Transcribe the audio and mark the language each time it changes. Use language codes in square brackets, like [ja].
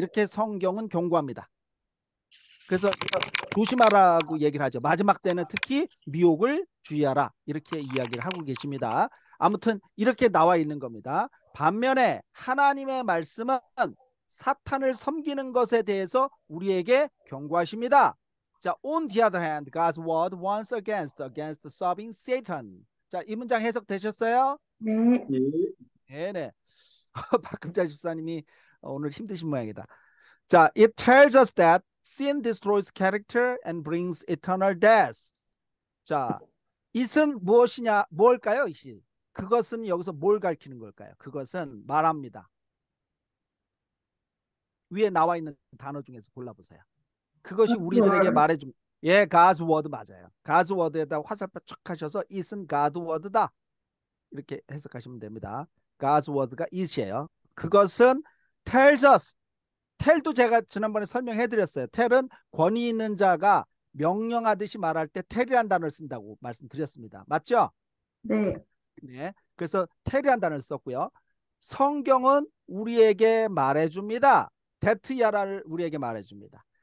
[ko] 이렇게 성경은 경고합니다. 그래서 조심하라고 얘기를 하죠. 마지막 때는 특히 미혹을 주의하라. 이렇게 이야기를 하고 계십니다. 아무튼 이렇게 나와 있는 겁니다. 반면에 하나님의 말씀은 사탄을 섬기는 것에 대해서 우리에게 경고하십니다. [en] 자, on the other hand, God's word warns against serving Satan. [ko] 자, 이 문장 해석되셨어요? 네. 예. 네네. 박금자 집사님이 오늘 힘드신 모양이다. [en] 자, it tells us that sin destroys character and brings eternal death. [ko] 자, it은 무엇이냐, 뭘까요? it이. 그것은 여기서 뭘 가리키는 걸까요? 그것은 말합니다. 위에 나와 있는 단어 중에서 골라보세요. 그것이 [en] God's [ko] 우리들에게 [en] word. [ko] 말해줍니다. 예, God's word 맞아요. God's word에다 화살표 척 하셔서 it은 God's word다. 이렇게 해석하시면 됩니다. [en] God's word가 it이에요. [ko] 그것은 [en] tells us. [ko] 텔도 제가 지난번에 설명해 드렸어요. 텔은 권위 있는 자가 명령하듯이 말할 때 텔이란 단어를 쓴다고 말씀드렸습니다. 맞죠? 네. 네. 그래서 텔이란 단어를 썼고요. 성경은 우리에게 말해줍니다. 데트야라를 우리에게 말해줍니다.